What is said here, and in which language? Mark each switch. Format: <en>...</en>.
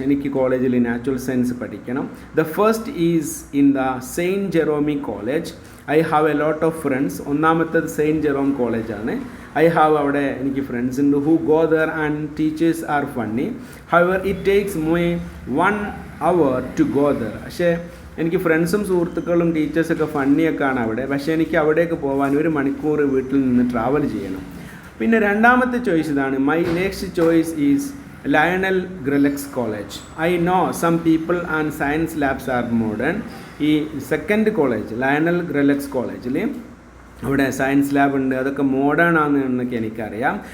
<ml>എനിക്ക് കോളേജിൽ natural science പഠിക്കണം.</ml> <en>The first is in the Saint Jerome College. I have a lot of friends.</en> <ml>ഒന്നാമത്തേത് saint Jerome കോളേജാണ്. അവിടെ എനിക്ക് ഫ്രണ്ട്സ് ഉണ്ട്.</ml> <en>who go there and teachers are funny. However, it takes me 1 hour to go there.</en> <ml>പക്ഷേ എനിക്ക് ഫ്രണ്ട്സും സുഹൃത്തുക്കളും ടീച്ചേഴ്സൊക്കെ ഫണ്ണിയൊക്കെയാണ് അവിടെ. പക്ഷേ എനിക്ക് അവിടേക്ക് പോകാൻ 1 മണിക്കൂർ വീട്ടിൽ നിന്ന് ട്രാവൽ ചെയ്യണം. പിന്നെ രണ്ടാമത്തെ ചോയ്സ് ഇതാണ്.</ml> <en>My next choice is Lionel Grelex college. I know some people and science labs are modern.</en> <ml>ഈ സെക്കൻഡ് കോളേജ് ലയണൽ ഗ്രലെക്സ് കോളേജിൽ അവിടെ സയൻസ് ലാബ് ഉണ്ട്, അതൊക്കെ മോഡേൺ ആണെന്നൊക്കെ എനിക്കറിയാം.</ml>